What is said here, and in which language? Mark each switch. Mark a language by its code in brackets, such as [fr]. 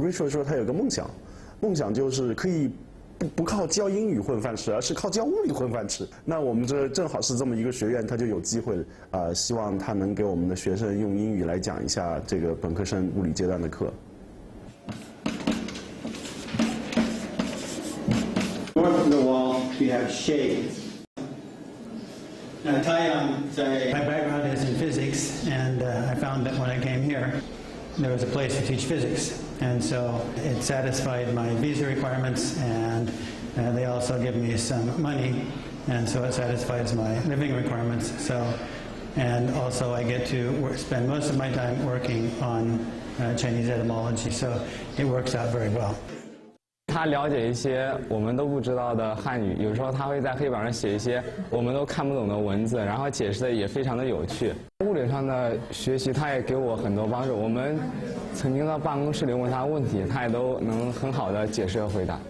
[zh] Rachel 说他有个梦想，梦想就是可以不靠教英语混饭吃，而是靠教物理混饭吃。那我们这正好是这么一个学院，他就有机会希望他能给我们的学生用英语来讲一下这个本科生物理阶段的课。 [en] North of the wall, you have shade. Now, my background is in physics, and I found that when I came here, there was a place to teach physics, and so it satisfied my visa requirements, and they also give me some money, and so it satisfies my living requirements. So, and also I get to spend most of my time working on Chinese etymology, so it works out very well. [zh] 他了解一些我们都不知道的汉语，有时候他会在黑板上写一些我们都看不懂的文字，然后解释的也非常的有趣。物理上的学习他也给我很多帮助，我们曾经到办公室里问他问题，他也都能很好的解释和回答。